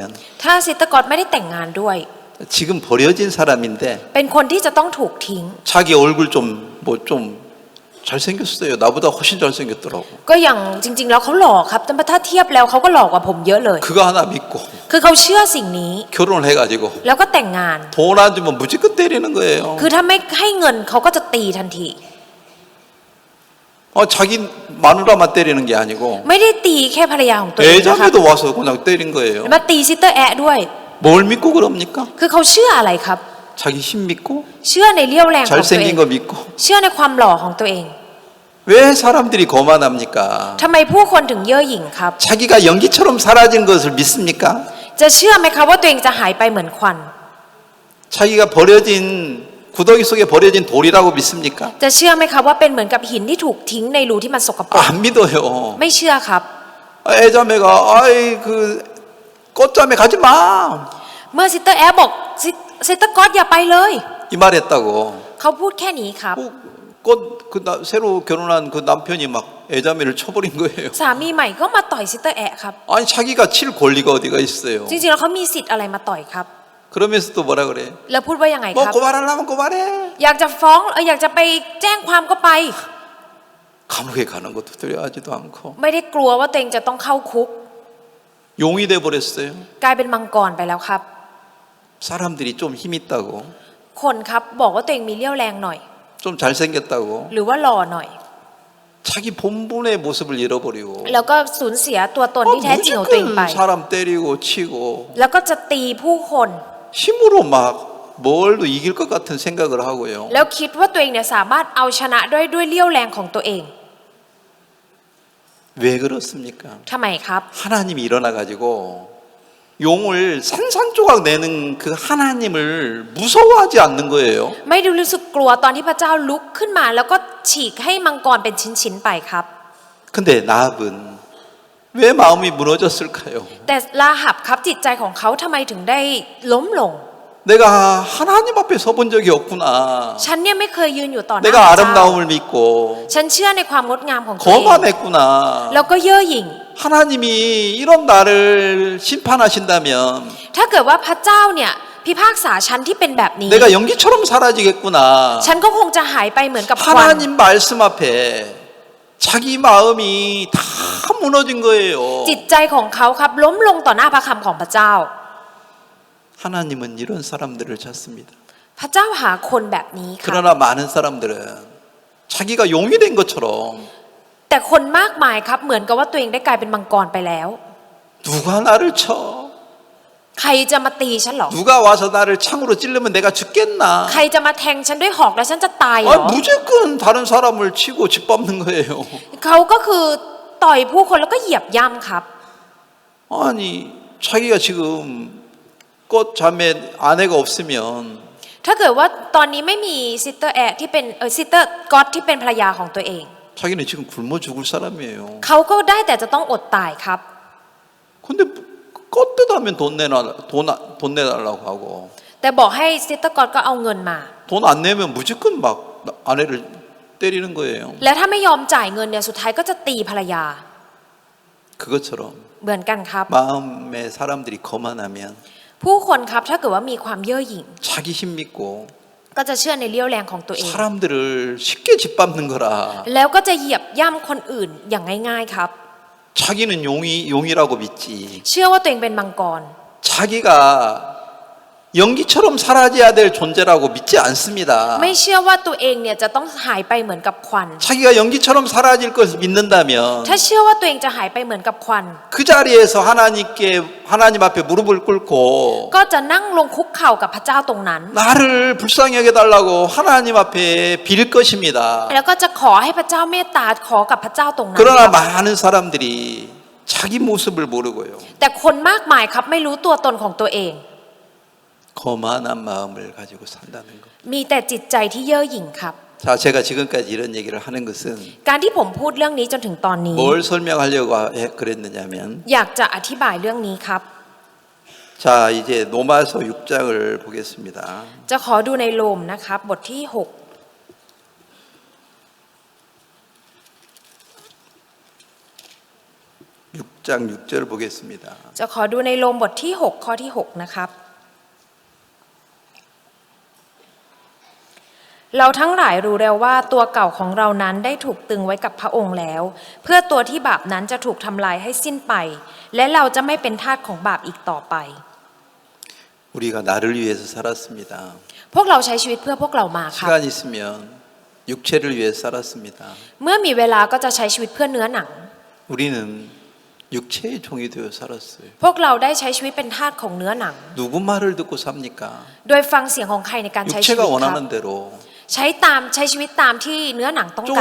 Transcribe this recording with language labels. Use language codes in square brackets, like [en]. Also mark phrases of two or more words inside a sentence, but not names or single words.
[th] ถ้าซิสเตอร์กอตไม่ได้แต่งงานด้วย [ko] 지금 버려진 사람인데 [th] เป็นคนที่จะต้องถูกทิ้ง [ko] 자기 얼굴 좀 뭐 좀 잘생겼어요. 나보다 훨씬 잘생겼더라고. [th] ก็อย่างจริงๆแล้วเขาหล่อครับแต่ถ้าเทียบแล้วเขาก็หล่อกว่าผมเยอะเลย [ko] 그거 하나 믿고 [th] คือเขาเชื่อสิ่งนี้ [ko] 결혼을 해가지고 [th] แล้วก็แต่งงาน [ko] 돈 안 주면 무지껏 때리는 거예요. [th] คือถ้าไม่ให้เงินเขาก็จะตีทันที [ko] 자기 마누라만 때리는 게 아니고 [th] ไม่ได้ตีแค่ภรรยาของตัวเองนะครับ [ko] 애자매도 와서 그냥 때린 거예요. [th] มาตีซิสเตอร์แอะด้วย [ko] 뭘 믿고 그럽니까? [th] คือเขาเชื่ออะไรครับ [ko] 자기 힘 믿고 [th] เชื่อในเลี้ยวแรงของตัวเอง [ko] 잘생긴 거 믿고 [th] เชื่อในความหล่อของตัวเอง [ko] 왜 사람들이 거만합니까? [th] ทำไมผู้คนถึงเย่อหยิ่งครับ [ko] 자기가 연기처럼 사라진 것을 믿습니까? [th] จะเชื่อไหมครับว่าตัวเองจะหายไปเหมือนควัน [ko] 자기가 버려진 구더기 속에 버려진 돌이라고 믿습니까? [th] จะเชื่อไหมครับว่าเป็นเหมือนกับหินที่ถูกทิ้งในรูที่มันสกปรก [ko] 안 믿어요. [th] ไม่เชื่อครับ [ko] 애자매가 아이 그 꽃자매 가지 마. [th] เมื่อซิสเตอร์แอะบอกซิสเตอร์กอตอย่าไปเลย [ko] 이 말했다고. [th] เขาพูดแค่นี้ครับ [ko] 새로 결혼한 그 남편이 막 애자매를 쳐버린 거예요. [th] สามีใหม่ก็มาต่อยซิสเตอร์แอะครับ [ko] 아니 자기가 칠 권리가 어디가 있어요. [th] จริงๆแล้วเขามีสิทธิ์อะไรมาต่อยครับ [ko] 그러면서 또 뭐라 그래? [th] แล้วพูดว่ายังไงค [ko] 뭐 [th] รับ [ko] 고발하려면 고발해. [th] อยากจะฟ้องอยากจะไปแจ้งความก็ไป [ko] 감옥에 가는 것도 두려워하지도 않고 [th] ไม่ได้กลัวว่าตัวเองจะต้องเข้าคุก [ko] 용이 돼 버렸어요. [th] กลายเป็นมังกรไปแล้วครับ [ko] 사람들이 좀 힘 있다고, [th] คนครับบอกว่าตัวเองมีเลี้ยวแรงหน่อย [ko] 좀 잘생겼다고 [th] หรือว่าหล่อหน่อย [ko] 자기 본분의 모습을 잃어버리고 [th] แล้วก็สูญเสียตัวตนที่แท้จริงของตัวเองไป [ko] 무조건 사람 때리고 치고 [th] แล้วก็จะตีผู้คน [ko] 힘으로 막 뭘도 이길 것 같은 생각을 하고요. [th] แล้วคิดว่าตัวเองเนี่ยสามารถเอาชนะด้วยเลี้ยวแรงของตัวเอง [ko] 왜 그렇습니까? [th] ทำไมครับ [ko] 하나님이 일어나 가지고 용을 산산조각 내는 그 하나님을 무서워하지 않는 거예요. [th] ไม่ได้รู้สึกกลัวตอนที่พระเจ้าลุกขึ้นมา แล้วก็ฉีกให้มังกรเป็นชิ้นๆไปครับ [ko] 근데 나합은 왜 마음이 무너졌을까요? [th] แต่ลาหับครับจิตใจของเขาทำไมถึงได้ล้มลง [ko] 내가 하나님 앞에 서본 적이 없구나. [th] ฉันเนี่ยไม่เคยยืนอยู่ต่อหน้าพ [ko] 내가 [th] ระเจ้า [ko] 아름다움을 믿고 [th] ฉันเชื่อในความงดงามของตัวเอง [ko] 거만했구나. [th] แล้วก็เย่อหยิ่ง [ko] 하나님이 이런 나를 심판하신다면 [th] ถ้าเกิดว่าพระเจ้าเนี่ยพิพากษาฉันที่เป็นแบบนี้ [ko] 내가 연기처럼 사라지겠구나. [th] ฉันก็คงจะหายไปเหมือนกับควัน [ko] 하나님 말씀 앞에 자기 마음이 다 무너진 거예요. [th] จิตใจของเขาครับล้มลงต่อหน้าพระคำของพระเจ้า [ko] 하나님은 이런 사람들을 찾습니다. [th] พระเจ้าหาคนแบบนี้ค่ะ [ko] 그러나 많은 사람들은 자기가 용이 된 것처럼 [th] แต่คนมากมายครับเหมือนกับว่าตัวเองได้กลายเป็นมังกรไปแล้ว [ko] 누가 나를 쳐? [th] ใครจะมาตีฉันหรอ [ko] 누가 와서 나를 창으로 찌르면 내가 죽겠나? [th] ใครจะมาแทงฉันด้วยหอกแล้วฉันจะตายเหรอ [ko] 무조건 다른 사람을 치고 짓밟는 거예요. [th] เขาก็คือต่อยผู้คนแล้วก็เหยียบย่ำครับ [ko] 아니 자기가 지금 꽃자매 아내가 없으면 [th] ถ้าเกิดว่าตอนนี้ไม่มีซิสเตอร์แอที่เป็นซิสเตอร์ก็อตที่เป็นภรรยาของตัวเอง [ko] 자기는 지금 굶어 죽을 사람이에요. [th] เขาก็ได้แต่จะต้องอดตายครับ [ko] 근데 껐대다면 돈 내달라고 하고 [th] แต่บอกให้ซิสเตอร์กอตก็เอาเงินมา [ko] 돈 안 내면 무조건 막 아내를 때리는 거예요. [th] และถ้าไม่ยอมจ่ายเงินเนี่ยสุดท้ายก็จะตีภรรยา [ko] 그것처럼 [th] เหมือนกันครับ [ko] 마음에 사람들이 거만하면 [th] ผู้คนครับถ้าเกิดว่ามีความเย่อหยิ่ง [ko] 자기 힘 믿고 [th] ก็จะเชื่อในเลี้ยวแรงของตัวเอง [ko] 사람들을 쉽게 짓밟는 거라. [th] แล้วก็จะเหยียบย่ำคนอื่นอย่างง่ายๆครับ [ko] 자기는 용이라고 믿지. [th] เชื่อว่าตัวเองเป็นมังกร [ko] 자기가 연기처럼 사라져야 될 존재라고 믿지 않습니다. [th] ไม่เชื่อว่าตัวเองเนี่ยจะต้องหายไปเหมือนกับควัน [ko] 자기가 연기처럼 사라질 것을 믿는다면 [th] ถ้าเชื่อว่าตัวเองจะหายไปเหมือนกับควัน [ko] 그 자리에서 하나님 앞에 무릎을 꿇고 [th] ก็จะนั่งลงคุกเข่ากับพระเจ้าตรงนั้น [ko] 나를 불쌍히 여겨달라고 하나님 앞에 빌 것입니다. [th] แล้วก็จะขอให้พระเจ้าเมตตาขอกับพระเจ้าตรงนั้น [ko] 그러나 많은 사람들이 자기 모습을 모르고요. [th] แต่คนมากมายครับไม่รู้ตัวตนของตัวเอง [ko] 거만한 마음을 가지고 산다는 것. [th] มีแต่จิตใจที่เย่อหยิ่งครับ [ko] 자, 제가 지금까지 이런 얘기를 하는 것은 [th] การที่ผมพูดเรื่องนี้จนถึงตอนนี้ [ko] 뭘 설명하려고 그랬느냐면 [th] อยากจะอธิบายเรื่องนี้ครับ [ko] 자, 이제 로마서 6장을 보겠습니다. [th] จะขอดูในโรมนะครับบทที่ [ko] 6장 6절 보겠습니다. [th] 6จะขอดูในโรมบทที่6ข้อที่6นะครับเราทั้งหลายรู้แล้วว่าตัวเก่าของเรานั้นได้ถูกตึงไว้กับพระองค์แล้ว เพื่อตัวที่บาปนั้นจะถูกทำลายให้สิ้นไป และเราจะไม่เป็นทาสของบาปอีกต่อไป [ko] 우리가 나를 위해서 살았습니다. [th] พวกเราใช้ชีวิตเพื่อพวกเรามาครับ [ko] 시간 있으면 육체를 위해서 살았습니다. [th] เมื่อมีเวลาก็จะใช้ชีวิตเพื่อเนื้อหนัง [ko] 우리는 육체의 종이 되어 살았어요. [th] พวกเราได้ใช้ชีวิตเป็นทาสของเนื้อหนัง [ko] 누구 말을 듣고 삽니까? [th] โดยฟังเสียงของใครในการใช้ชีวิต [ko] 육체가 [th] ครับ [ko] 원하는 대로 [th] ใช้ชีวิตตามที่เนื้อหนังต้องการ